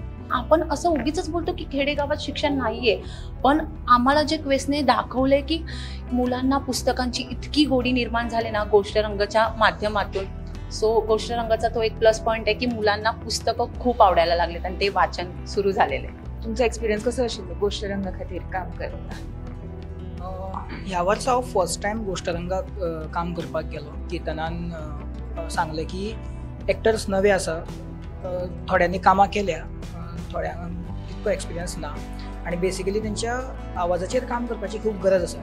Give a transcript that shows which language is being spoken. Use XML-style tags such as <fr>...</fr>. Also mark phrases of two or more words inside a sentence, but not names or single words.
<mr>आपण असं उगीच बोलतो की खेडेगावात शिक्षण नाहीये, पण आम्हाला जे क्वेस्टने दाखवलंय की मुलांना पुस्तकांची इतकी गोडी निर्माण झाली ना गोष्टरंगच्या माध्यमातून. सो गोष्टरंगाचा तो एक</mr> <en>plus point</en> <mr>आहे की मुलांना पुस्तकं खूप आवडायला लागलेत आणि ते वाचन सुरू झालेलं आहे.</mr> <kok>तुमचा एक्सपिरियन्स कसं असेल गोष्टरंगा खातीर काम करता? ह्या वर्सा हांव</kok> <en>first time</en> <kok>गोष्टरंगाक काम करपाक गेलो. केतनान सांगलें की एक्टर्स नवे आसा, थोड्यांनी कामां केल्या, थोड्यांक तितको एक्सपिरियन्स ना, आनी बेसिकली तेंच्या आवाजाचेर काम करपाची खूब गरज आसा.</kok>